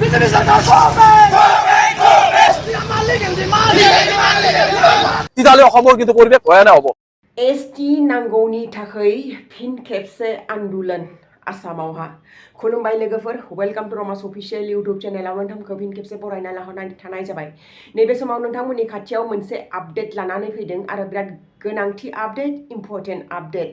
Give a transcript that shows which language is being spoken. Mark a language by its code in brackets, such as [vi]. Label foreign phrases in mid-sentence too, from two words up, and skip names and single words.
[as] তেতিয়াহ'লে অসমৰ কিন্তু পৰিৱেশ ভয়ানক হ'ব। [brx] एसटि नांगौनि थाखाय फिन खेबसे आन्दोलन आसामावहा खुलुमबाय लोगोफोर [en] welcome to [brx] रमास [en] official YouTube channel [brx] नोंथांखौ फिन खेबसे बरायना लाहरनाय थानाय जाबाय। नैबे समाव नोंथांमोननि खाथियाव मोनसे आपडेट लानानै फैदों आरो बिराद गोनांथि आपडेट [en] important update.